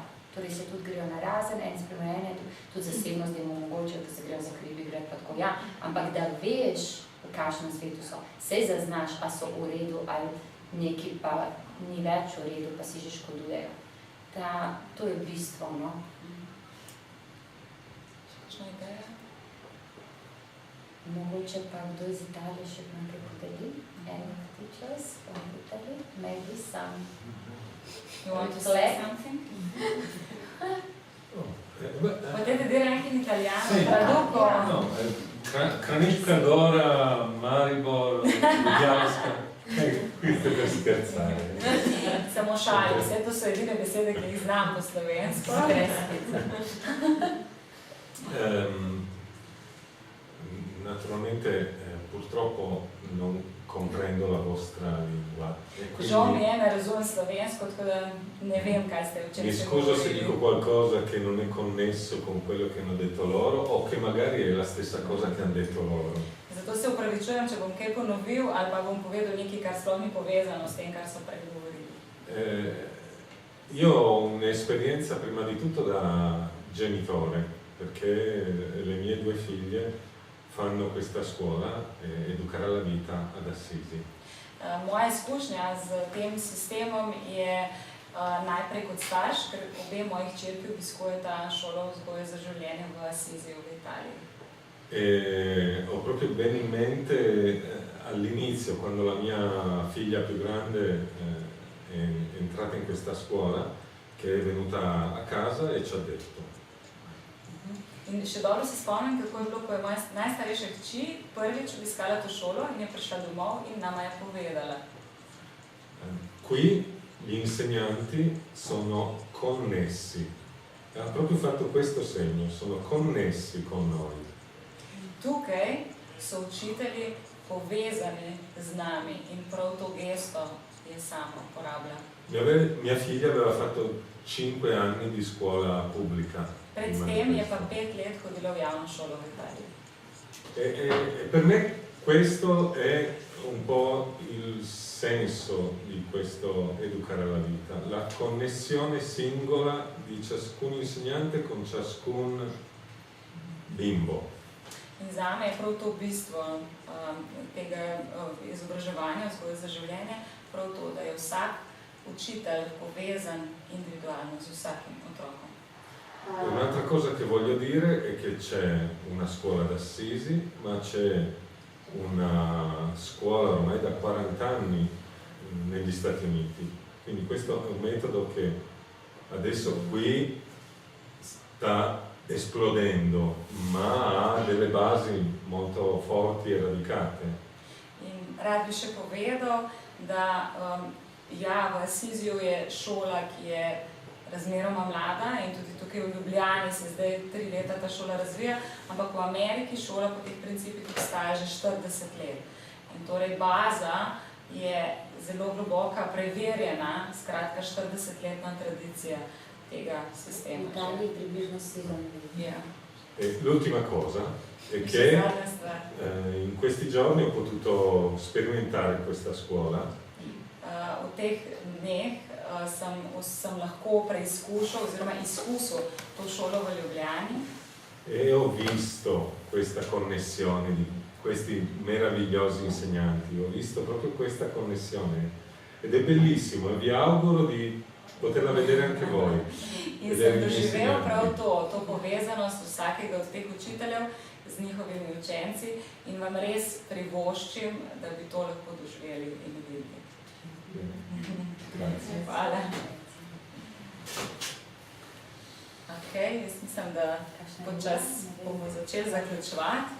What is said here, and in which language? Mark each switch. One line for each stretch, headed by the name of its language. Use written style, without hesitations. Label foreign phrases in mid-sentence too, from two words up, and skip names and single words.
Slovenian: Torej se tudi grejo na razen, en spremenjen, tudi zasebnost, da jim omogočajo, da se grejo za hribi, gre pa tako, ja, ampak da veš, v kakšnem svetu so, sej zaznaš, a so v redu, ali neki pa ni več v redu, pa si že škodujejo. To je bistvo, no. Kakšna ideja? Mogoče pa kdo iz Italije še nekaj podeli?
English: Any teachers from Italy? Maybe some. You want to say something?
Italian: Potete dire anche in italiano? Sì. Traduco? No, Craniška Gora, Maribor, Ljubljanska. Qui ste per scherzare.
Slovenian: Samo šalim, vse to so edine besede, ki jih znam po slovensko.
Italian: Naturalmente, purtroppo non comprendo la vostra lingua.
Slovenian: Žal mi je, ne razumem slovensko, tako da ne vem, kaj ste včeraj
Italian: Mi scuso se dico qualcosa che non è connesso con quello che hanno detto loro o che magari è la stessa cosa che hanno detto loro.
Slovenian: Zato se upravičujem, če bom kaj ponovil ali pa bom povedal nekaj, kar sploh ni povezano s tem, kar so prej govorili.
Italian: Io ho un'esperienza prima di tutto da genitore, perché le mie 2 figlie fanno questa scuola, Educare alla vita ad Assisi.
Slovenian: Moja izkušnja z tem sistemom je najprej kot starš, ker obe moji hčerki obiskujeta šolo vzgoje za življenje v Assisi v Italiji.
Italian: Ho proprio bene in mente all'inizio, quando la mia figlia più grande è entrata in questa scuola, che è venuta a casa e ci ha detto.
Slovenian: In še dobro se spomnim, kako je bilo, ko je moja najstarejša hči prvič obiskala to šolo in je prišla domov in nama je povedala.
Italian: Qui gli insegnanti sono connessi. Ha proprio fatto questo segno, sono connessi con noi.
Slovenian: Tukaj so učitelji povezani z nami in prav to gesto je sama uporablja.
Italian: Mia figlia aveva fatto 5 anni di scuola pubblica.
Slovenian: Predtem je pa 5 let hodila v javno šolo v Italiji.
Italian: E per me questo è un po' il senso di questo Educare alla vita, la connessione singola di ciascun insegnante con ciascun bimbo.
Slovenian: In zame je prav to bistvo tega izobraževanja, vzgoje za življenje, prav to, da je vsak učitelj povezan individualno z vsakim otrokom.
Italian: Un'altra cosa che voglio dire è che c'è una scuola ad Assisi, ma c'è una scuola ormai da 40 anni negli Stati Uniti. Quindi questo è un metodo che adesso qui sta esplodendo, ma ha delle basi molto forti e radicate.
Slovenian: In rad bi še povedal, da ja, v Assisiju je šola, ki je razmeroma mlada in tudi tukaj v Ljubljani se zdaj 3 leta ta šola razvija, ampak v Ameriki šola po teh principih obstaja že 40 let. In torej baza je zelo globoka, preverjena, skratka 40-letna tradicija tega sistema. V Italiji približno 7 let. Ja.
Italian: E l'ultima cosa è che in questi giorni ho potuto sperimentare questa scuola.
Slovenian: V teh dneh sem lahko preizkušal oziroma izkusil to šolo v Ljubljani.
Italian: E ho visto questa connessione di questi meravigliosi insegnanti, ho visto proprio questa connessione ed è bellissimo e vi auguro di poterla vedere anche voi.
Slovenian: In sem doživel prav to povezanost vsakega od teh učiteljev z njihovimi učenci in vam res privoščim, da bi to lahko doživeli in videli. Hvala. Ok, jaz mislim, da počas bomo začeli zaključovati.